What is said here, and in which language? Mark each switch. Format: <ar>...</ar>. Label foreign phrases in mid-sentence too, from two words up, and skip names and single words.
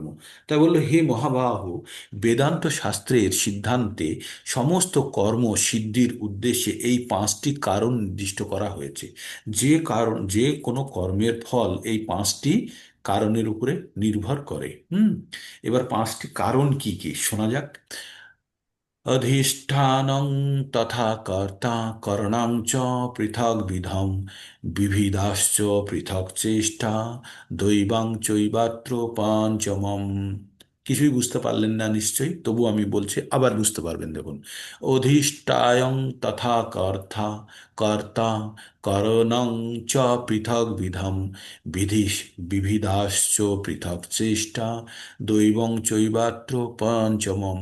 <bn>তাই বললো, হে মহাবাহু, বেদান্ত শাস্ত্রের সিদ্ধান্তে সমস্ত কর্ম সিদ্ধির উদ্দেশ্যে এই 5টি কারণ নির্দিষ্ট করা হয়েছে। যে কোনো কর্মের ফল এই 5টি কারণের উপরে নির্ভর করে। এবার 5টি কারণ কি কি শোনা যাক।</bn> <sa>अधिष्ठानं तथा कर्ता करणां च पृथग्विधं, विविधाश्च पृथक् चेष्टा दैवां चैवात्र पञ्चमम्।</sa> <bn>কিছুই বুঝতে পারলেন না নিশ্চয়ই, তবু আমি বলছি, আবার বুঝতে পারবেন।</bn> <sa>দেখুন, অধিষ্ঠায়ং তথা কর্তা, কর্তা করণং চ পৃথক বিধম, বিধিশ বিবিধাশ্চ পৃথক চেষ্টা, দৈবং চৈবাত্র পঞ্চমম।</sa>